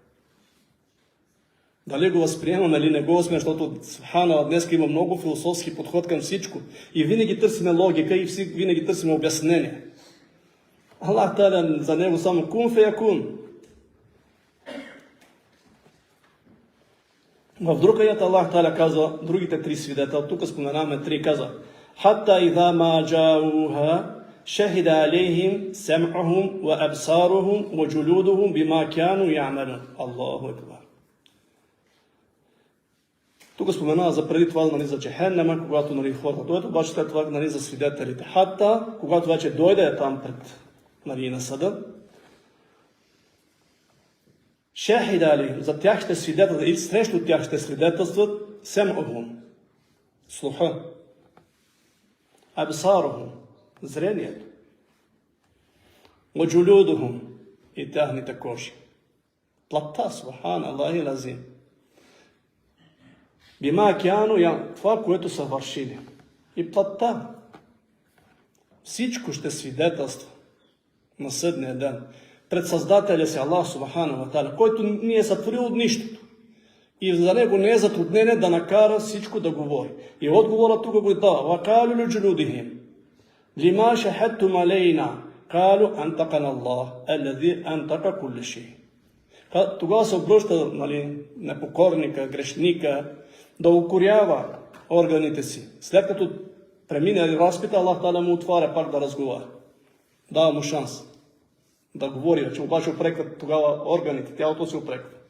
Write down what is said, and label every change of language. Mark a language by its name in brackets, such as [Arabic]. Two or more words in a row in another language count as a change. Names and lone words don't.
[Bulgarian] Дали го възприемаме или не го възприемаме, защото Субхана днес има много философски подход към всичко. И винаги търсиме логика и винаги търсиме обяснение. [Arabic] الله تعالى [Bulgarian] за него само [Arabic] كن فيكون. [Bulgarian] В друг аят [Arabic] الله تعالى [Bulgarian] казва, другите 3 свидетел, тук споменаваме 3, казва, [Arabic] حتى إذا ما جاءوها شهد عليهم سمعهم و أبصارهم و جلودهم بما كانوا يعملون. الله أكبر. [Bulgarian] Тук споменава за преди това, нали, за Джехеннема, когато, нали, хората дойдат, обаче след това, нали, за свидетелите. Хата, когато вече дойде там пред, нали, на съда, шехидали, за тях ще свидетелстват или срещу тях ще свидетелстват сем'ухум, слуха, абсарухум, зрението, ваджулюдухум и тяхните кожи. Плата, [Arabic] سبحان الله لازم. بما كانوا, [Bulgarian] това, което са вършили. И плата. Всичко ще свидетелства на съдния ден пред Създателя си [Arabic] الله سبحانه و تعالى, [Bulgarian] който ни е сътворил от нищото. И за него не е затруднение да накара всичко да говори. И отговора тук го дава. [Arabic] وَقَالُوا لِجُلُودِهِمْ لِمَا شَهَدْتُمْ عَلَيْنَا قَالُوا أَنْطَقَنَا اللَّهُ الَّذِي أَنْطَقَ كُلَّ شَيْءٍ. [Bulgarian] Тогава се обръща, нали, непокорника, грешника, да укорява органите си. След като премине разпита, [Arabic] الله تعالى [Bulgarian] му отваря пак да разговаря. Дава му шанс да говори, че обаче опрекват тогава органите, тялото се опреква.